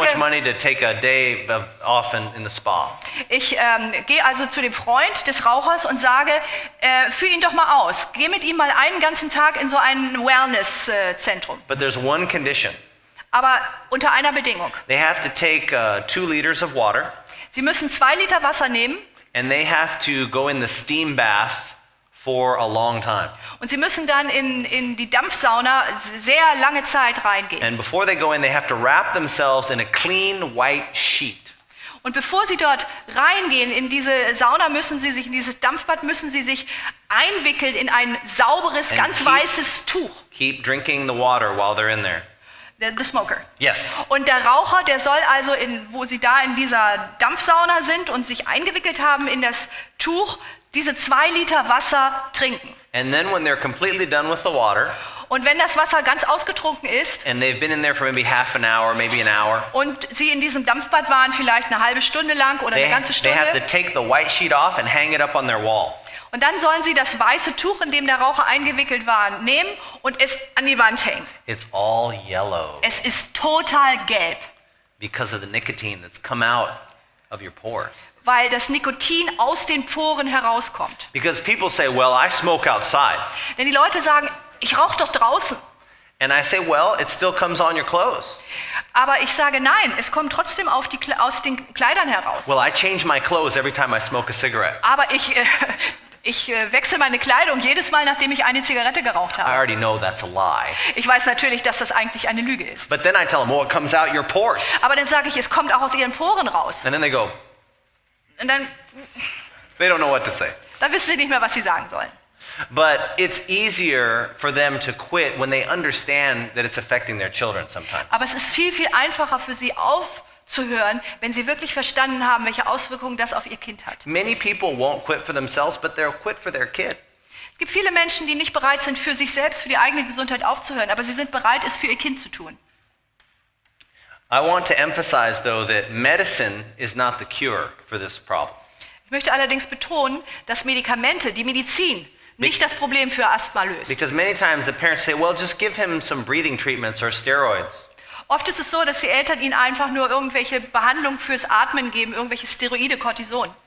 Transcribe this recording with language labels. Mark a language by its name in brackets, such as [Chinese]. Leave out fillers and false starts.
[English] much money to take a day off in the spa. [German] Ich gehe also zu dem Freund des Rauchers und sage, führ ihn doch mal aus. Geh mit ihm mal einen ganzen Tag in so ein Wellness-Zentrum. [English] But there's one condition. [German] Aber unter einer Bedingung. [English] They have to take 2 liters of water, [German] Sie müssen 2 Liter Wasser nehmen [English] and they have to go in the steam bath for a long time. [German] und sie müssen dann in die Dampfsauna sehr lange Zeit reingehen. [English] And before they go in, they have to wrap themselves in a clean white sheet. [German] Und bevor sie dort reingehen in diese Sauna, in dieses Dampfbad, müssen sie sich einwickeln in ein sauberes, [English] And [German] ganz weißes Tuch. [English] Keep drinking the water while they're in there. The smoker. Yes. [German] Und der Raucher, der soll also, wo sie da in dieser Dampfsauna sind und sich eingewickelt haben in das Tuch, diese 2 Liter Wasser trinken. [English] And then when they're completely done with the water, [German] Und wenn das Wasser ganz ausgetrunken ist [English] and they've been in there for maybe half an hour, maybe an hour, [German] und sie in diesem Dampfbad waren, vielleicht eine halbe Stunde lang oder eine ganze [English] they have to [German] Stunde, [English] take the white sheet off and hang it up on their wall. [German] und dann sollen sie das weiße Tuch, in dem der Raucher eingewickelt war, nehmen und es an die Wand hängen. [English] It's all yellow [German] Es ist total gelb, [English] because of the nicotine that's come out of your pores. [German] weil das Nikotin aus den Poren herauskommt. [English] Because people say, well, I smoke outside. [German] Denn die Leute sagen, ich rauche doch draußen. [English] And I say, well, it still comes on your clothes. [German] Aber ich sage, nein, es kommt trotzdem aus den Kleidern heraus. [English] Well, I change my clothes every time I smoke a cigarette. [German] Aber ich wechsle meine Kleidung jedes Mal, nachdem ich eine Zigarette geraucht [English] I [German] habe. [English] already know that's a lie. [German] Ich weiß natürlich, dass das eigentlich eine Lüge ist. [English] But then I tell them, well, it comes out your pores. [German] Aber dann sage ich, es kommt auch aus ihren Poren raus. [English] And then they go, [German] Und dann [English] they don't know what to say. [German] wissen sie nicht mehr, was sie sagen sollen. [English] But it's easier for them to quit when they understand that it's affecting their children sometimes. [German] Aber es ist viel, viel einfacher für sie aufzuhören, wenn sie wirklich verstanden haben, welche Auswirkungen das auf ihr Kind hat. [English] Many people won't quit for themselves, but they'll quit for their kid. [German] Es gibt viele Menschen, die nicht bereit sind, für sich selbst, für die eigene Gesundheit aufzuhören, aber sie sind bereit, es für ihr Kind zu tun. [English] I want to emphasize, though, that medicine is not the cure for this problem. [German] Ich möchte allerdings betonen, dass Medikamente, die Medizin, nicht das Problem für Asthma löst. [English] Because many times the parents say, well, just give him some breathing treatments or steroids. [German] Oft ist es so, dass die Eltern ihnen einfach nur irgendwelche Behandlung fürs Atmen geben, irgendwelche Steroide, Cortison.